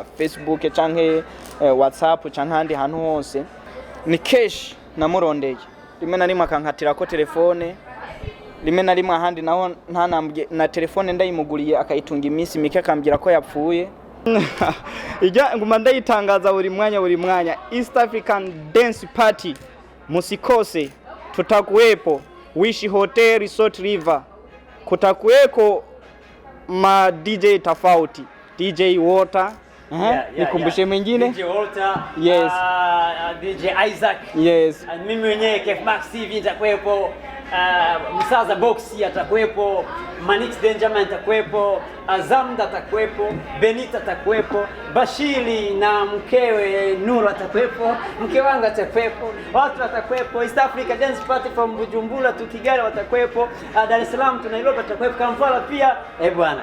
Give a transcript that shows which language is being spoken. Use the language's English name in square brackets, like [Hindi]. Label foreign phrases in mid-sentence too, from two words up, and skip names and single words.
[Rundi] Facebook canke WhatsApp canke handi hantu hose ni kesh namurondeye rimwe na rimwe akankatira ko telefone rimwe na rimwe ahandi naho ntanambye na telefone ndayimuguriye akayitunga iminsi mike akambira ko yapfuye ijya nguma ndayitangaza buri mwanya East African Dance Party [Swahili] musikose tutakuwepo Wish Hotel Resort River kutakuweko ma DJ tofauti DJ Water nikumbushe mwingine DJ Water yes DJ Isaac yes mimi mwenyewe Kef Max TV nitakuwepo Msaza Boxi atakuwepo Manix Benjamin atakuwepo Azamda atakuwepo Benita atakuwepo Bashiri na mkewe Nuru atakuwepo mke wangu atakuwepo watu atakuwepo East Africa Dance Party from Bujumbura to Kigali watakuwepo Dar es Salaam to Nairobi atakuwepo Kampala pia bwana